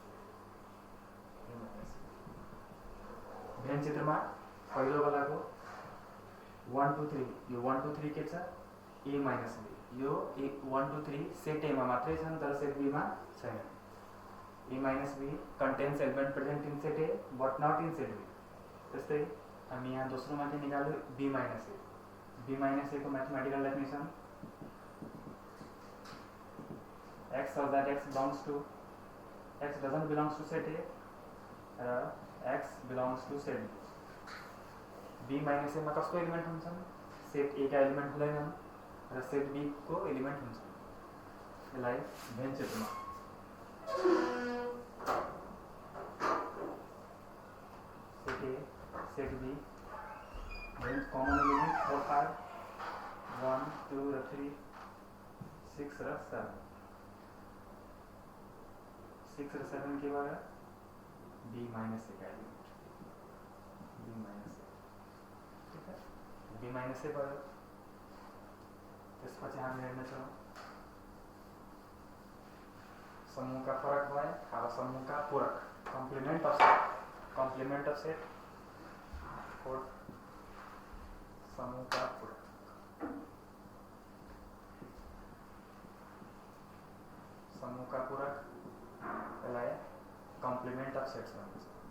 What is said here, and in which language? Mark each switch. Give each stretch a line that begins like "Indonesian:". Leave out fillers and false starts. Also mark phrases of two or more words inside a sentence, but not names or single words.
Nepali: भेन चित्रमा पहिलो वालाको 1 2 3, यो 1 2 3 के छ,
English: A minus B.
Nepali: यो 1 2 3
English: set A
Nepali: मा मात्रै छन् तर
English: set B
Nepali: मा छैन।
English: A minus B contains element present in set A but not in set B।
Nepali: त्यस्तै हामी यहाँ दोस्रोमा के निकाल्यो,
English: B minus A. B minus A को mathematical definition x such that x doesn't belongs to set A र x belongs to set B। B minus A
Nepali: मा कसको एलिमेंट हुन्छन्,
English: set A
Nepali: का एलिमेंट हुँदैनन् र
English: set B
Nepali: को एलिमेंट हुन्छन्। यसलाई भेन चित्रमा
English: set A set B Venn common element
Nepali: 4 5 1 2 र 3 6 र 7। 6 र 7 के भयो,
English: B minus A का एलिमेंट, B minus A,
Hindi: ठीक है,
English: B minus A भयो।
Nepali: त्यसपछि हामी हेर्नेछौँ समूहका फरक भए, अब समूहका पूरक,
English: complement of set, complement of set,
Nepali: फोर्थ समूहका पूरक, समूहका पूरक यसलाई
English: complement of sets
Nepali: भनिन्छ।